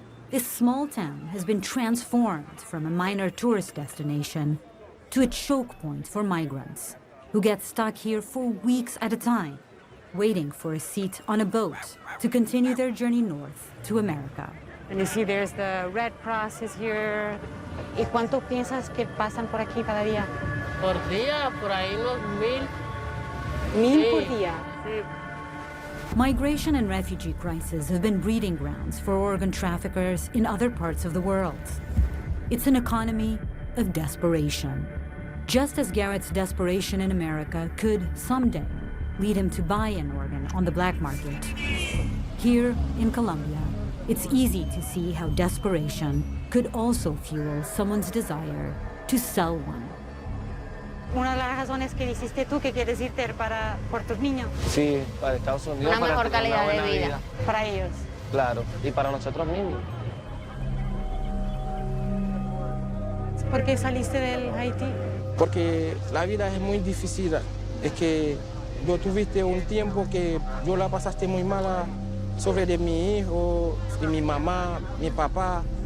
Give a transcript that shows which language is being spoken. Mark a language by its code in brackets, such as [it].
[en] This small town has been transformed from a minor tourist destination to a choke point for migrants who get stuck here for weeks at a time, waiting for a seat on a boat to continue their journey north to America. And you see there's the Red Cross is here. [es] ¿Y cuánto piensas que pasan por aquí cada día? Por día, por ahí unos 1,000. ¿1,000 por día? Sí. [en] Migration and refugee crises have been breeding grounds for organ traffickers in other parts of the world. It's an economy of desperation. Just as Garrett's desperation in America could someday lead him to buy an organ on the black market, here in Colombia, it's easy to see how desperation could also fuel someone's desire to sell one. [es] Una de las razones que dijiste tú que quieres irte por tus niños. Sí, para Estados Unidos. Una para mejor tener calidad una de buena vida para ellos. Claro, y para nosotros mismos. ¿Por qué saliste del Haití? Porque la vida es muy difícil. Es que yo tuviste un tiempo que yo la pasaste muy mala sobre de mi hijo, y mi mamá, mi papá.